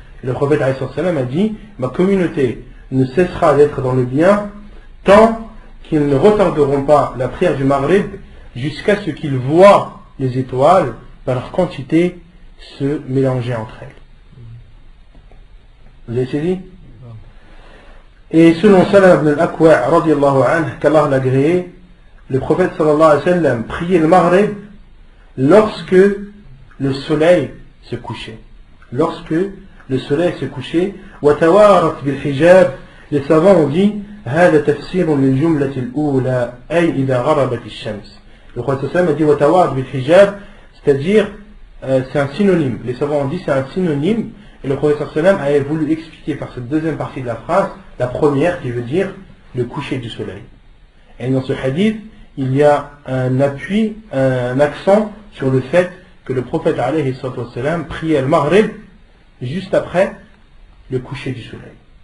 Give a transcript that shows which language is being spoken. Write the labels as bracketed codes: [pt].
[fr] Et le prophète a dit: ma communauté ne cessera d'être dans le bien tant qu'ils ne retarderont pas la prière du Maghrib jusqu'à ce qu'ils voient les étoiles par leur quantité se mélanger entre elles. Vous avez saisi? Et selon Salam ibn al-Akwa' radiyallahu anhu, qu'Allah l'a agréé, le prophète sallallahu alayhi wa sallam priait le Maghrib lorsque le soleil se couchait. Lorsque le soleil se couchait, [ar] وَتَوَارَتْ بِالْحِجَابِ, [fr] les savants ont dit: [ar] هذا تفسير للجملة الأولى أي إذا غربت الشمس. [fr] Le prophète sallallahu alayhi wa sallam a dit [ar] وَتَوَارَتْ بِالْحِجَابِ, [fr] c'est-à-dire c'est un synonyme. Les savants ont dit c'est un synonyme. Et le prophète sallallahu alayhi wa sallam a voulu expliquer par cette deuxième partie de la phrase la première qui veut dire le coucher du soleil. Et dans ce hadith, il y a un appui, un accent sur le fait que le prophète alayhi wa sallam priait le Maghrib juste après le coucher du soleil.